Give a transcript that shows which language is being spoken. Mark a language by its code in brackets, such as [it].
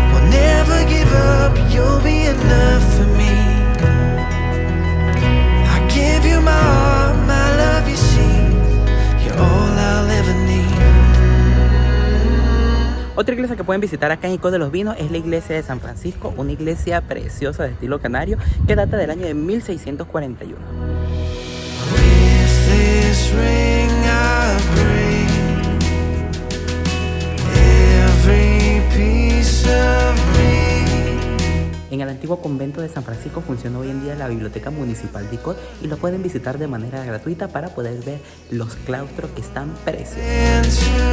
[en] Never give up, you'll be enough for me. I give you my heart, my love, you see. You're all I'll ever need. [es] Otra iglesia que pueden visitar acá en Icó de los Vinos es la iglesia de San Francisco, una iglesia preciosa de estilo canario que data del año de 1641. [en] With this ring I break every piece of me. [es] En el antiguo convento de San Francisco funciona hoy en día la Biblioteca Municipal de Icó y lo pueden visitar de manera gratuita para poder ver los claustros que están preciosos.